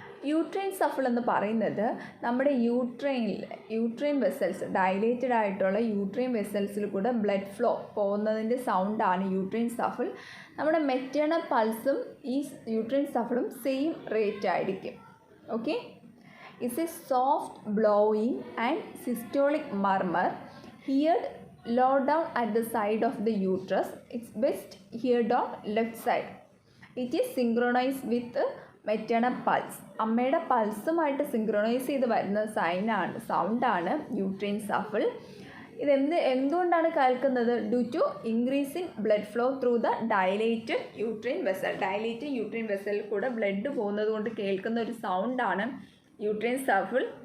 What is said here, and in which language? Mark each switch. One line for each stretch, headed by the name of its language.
Malayalam: Uterine shuffle എന്ന് പറയുന്നത് നമ്മുടെ യൂട്രൈൻ വെസൽസ്, ഡയലേറ്റഡ് ആയിട്ടുള്ള യൂട്രൈൻ വെസൽസിൽ കൂടെ ബ്ലഡ് ഫ്ലോ പോകുന്നതിൻ്റെ സൗണ്ടാണ് യൂട്രൈൻ ഷഫിൾ. നമ്മുടെ മെറ്റേണൽ പൾസും ഈ യൂട്രൈൻ ഷഫിളും സെയിം റേറ്റ് ആയിരിക്കും.
English: Okay, is a soft blowing and systolic murmur heard low down at the side of the uterus. It's best heard on left side. It is synchronized with maternal pulse.
Malayalam: അമ്മയുടെ പൾസുമായിട്ട് synchronise ചെയ്ത് വരുന്ന സൗണ്ടാണ് uterine shuffle. എന്തുകൊണ്ടാണ് കേൾക്കുന്നത്?
English: Due to increase in blood flow through the dilated uterine vessel.
Malayalam: Dilated uterine വെസലിൽ കൂടെ blood പോകുന്നത് കൊണ്ട് കേൾക്കുന്ന ഒരു സൗണ്ടാണ് യൂട്രൈൻ ഷഫിൾ.